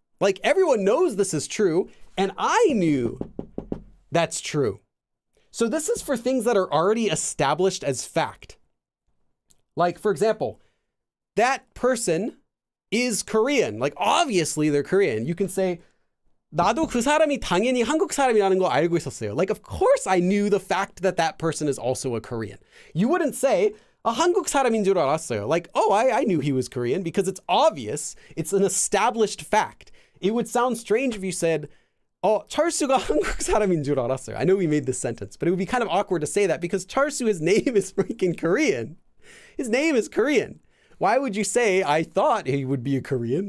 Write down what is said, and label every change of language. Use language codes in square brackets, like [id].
[en] Like everyone knows this is true, and I knew that's true. So this is for things that are already established as fact. Like, for example, that person is Korean. Like, obviously they're Korean. You can say, [ko] 나도 그 사람이 당연히 한국 사람이라는 거 알고 있었어요. [en] Like, of course I knew the fact that that person is also a Korean. You wouldn't say, [ko] 한국 사람인 줄 알았어요. [en] Like, oh, I knew he was Korean, because it's obvious. It's an established fact. It would sound strange if you said, [ko] 철수가 한국 사람인 줄 알았어요. [en] I know we made this sentence, but it would be kind of awkward to say that because 철수, his name is freaking Korean. His name is Korean. Why would you say, I thought he would be a Korean?